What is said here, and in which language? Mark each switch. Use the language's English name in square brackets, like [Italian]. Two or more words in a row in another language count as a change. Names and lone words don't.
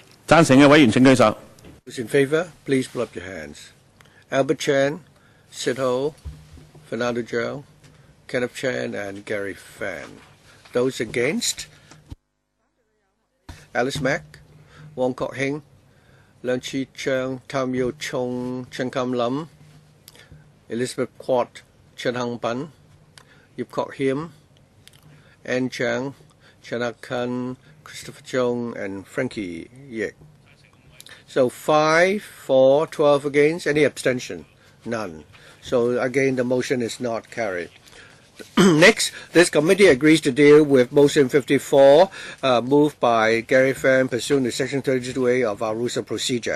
[Cantonese] 贊成嘅委員請舉手。 [English] Those in favour, please put up your hands. Albert Chan, Sid Ho, Fernando Joe, Kenneth Chan, and Gary Fan. Those against? Alice Mack, Wong Kok Heng, Leung Chi Chung, Tam Yo Chung, Chen Kam Lam, Elizabeth Quat, Chen Hang Pan, Yip Kok Him, Ann Chang, Chen Ak Kan, Christopher Chung, and Frankie Yek. So 5 for, 12 against. Any abstention? None. So again, the motion is not carried. Next, this committee agrees to deal with motion 54, moved by Gary Fan, pursuant to section 32A of our rules of procedure.